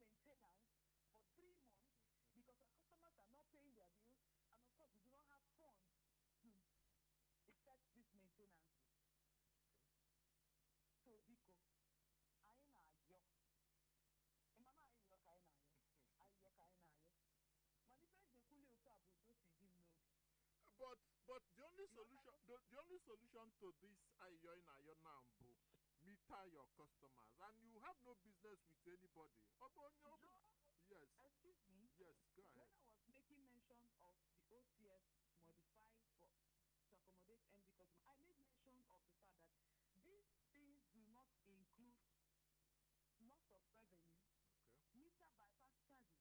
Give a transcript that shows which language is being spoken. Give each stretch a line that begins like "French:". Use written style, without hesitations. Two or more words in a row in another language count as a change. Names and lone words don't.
English: maintenance for 3 months because our customers are not paying their bills, and of course we do not have funds to effect this maintenance.
Igbo: So biko, anyị na-ayọ. Mama ayọ ka anyị na-ayọ. Ayọ ka anyị na-ayọ. Mana ife eji ekwuli otu a bụ otu o si dị m n'obi.
English: But the only solution to this
Igbo: ayọ ị na-ayọ
English: now bụ meter your customers, and you have no business with anybody. Yes. Excuse me. Yes, go ahead. When I was making mention of the OCS modified to accommodate MD customers, I made mention of the fact that these things do not include loss of revenue, meter bypass charges.